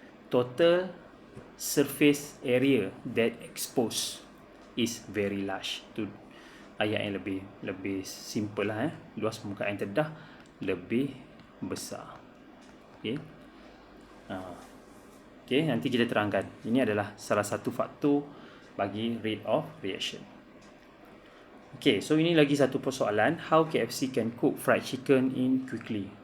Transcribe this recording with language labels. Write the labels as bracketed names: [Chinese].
[English] Total surface area that exposed is very large. [Malay] Itu ayat yang lebih simple lah. Luas permukaan yang terdedah lebih besar. Okay. Okay, nanti kita terangkan. Ini adalah salah satu faktor bagi rate of reaction. Okay, so ini lagi satu persoalan. [English] How KFC can cook fried chicken in quickly?